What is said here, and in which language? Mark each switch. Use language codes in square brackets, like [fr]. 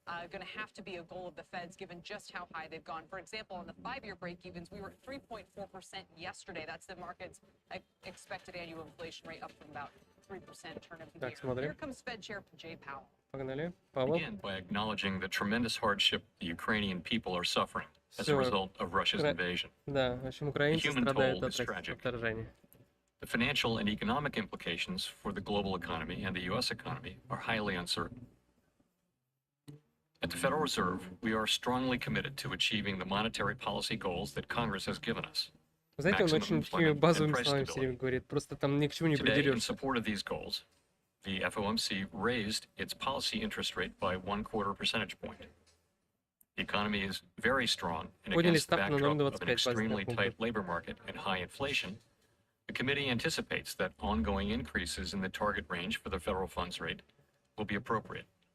[en] Going to have to be a goal of the Feds given just how high they've gone. For example, on the 5-year break-evens, we were at 3.4% yesterday. That's the market's expected annual inflation rate, up from about 3% turn of the year. Here comes Fed Chair Jay Powell. [ru] Погнали. Павел. [en] Begin by acknowledging the tremendous hardship the Ukrainian people are suffering as a result of Russia's invasion. [ru] Да, в общем, украинцы страдают от вторжения. [en] The financial and economic implications for the global economy and the U.S. economy are highly uncertain. At the Federal Reserve, we are strongly committed to achieving the monetary policy goals that Congress has given us. [ru] Знаете, он очень такими базовыми словами все время говорит, просто там ни к чему не придерешься. [en] Today, in [ru] придерешься. [en] support of these goals, the FOMC raised its policy interest rate by 1/4 percentage point. The economy is very strong, and against the backdrop of an extremely tight labor market and high inflation, the committee anticipates that ongoing increases in the target range for the federal funds rate will be appropriate.